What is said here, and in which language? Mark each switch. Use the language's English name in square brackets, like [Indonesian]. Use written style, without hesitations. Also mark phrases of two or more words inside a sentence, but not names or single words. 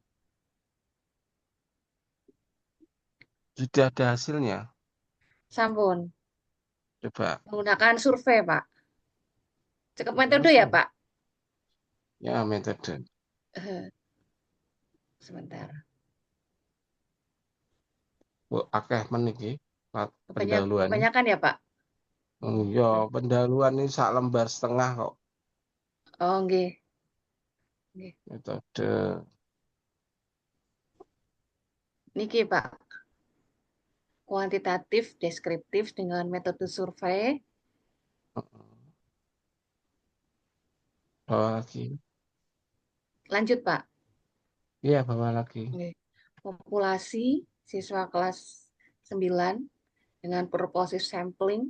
[Indonesian] Sudah ada hasilnya. [Javanese] Sampun. [Indonesian] Coba. Menggunakan survei Pak. Cukup metode ya Survei. Pak? Ya, metode. Sebentar. [Javanese] Akeh meniki pendahuluan. [Indonesian] Kebanyakan ya Pak? Ya, pendahuluan ini 1,5 lembar kok. [Javanese] Oh, nggih. Nggih. [Indonesian] Metode. [Javanese] Niki Pak. [Indonesian] Kuantitatif, deskriptif dengan metode survei. Bawa lagi. Lanjut Pak. Iya, bawa lagi. [Javanese] Nggih. [Indonesian] Populasi siswa kelas 9 dengan [English] purposive sampling.